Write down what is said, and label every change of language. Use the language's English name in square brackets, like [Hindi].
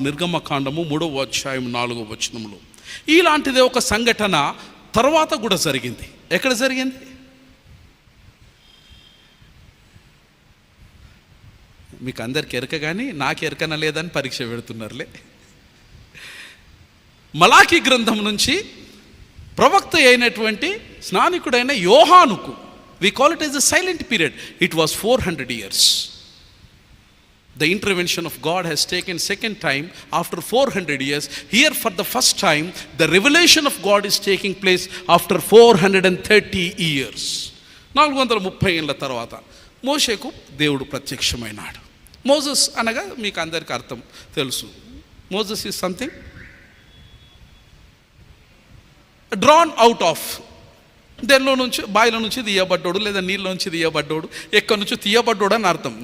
[Telugu] నిర్గమకాండము 3వ అధ్యాయం 4వ వచనంలో ఇలాంటిదే ఒక సంఘటన తర్వాత కూడా జరిగింది. ఎక్కడ జరిగింది? మీకు అందరికి ఎరక కానీ నాకు ఎరకన లేదని పరీక్ష పెడుతున్నారులే. మలాకీ గ్రంథం నుంచి ప్రవక్త అయినటువంటి స్నానికుడైన యోహానుకు, [English] we call it as a silent period, it was 400 years. The intervention of God has taken second time after 400 years. Here for the first time the revelation of God is taking place after 430 years. [Telugu] 430 ఏళ్ల తర్వాత మోషేకు దేవుడు ప్రత్యక్షమైనాడు. Moses అనగా మీకు అందరికీ అర్థం తెలుసు. [English] Moses is something drawn out of, [Telugu] దేనిలో నుంచి, బావిలో నుంచి తీయబడ్డోడు లేదా నీళ్ళ నుంచి తీయబడ్డోడు, ఎక్కడి నుంచి తీయబడ్డోడు అని అర్థం.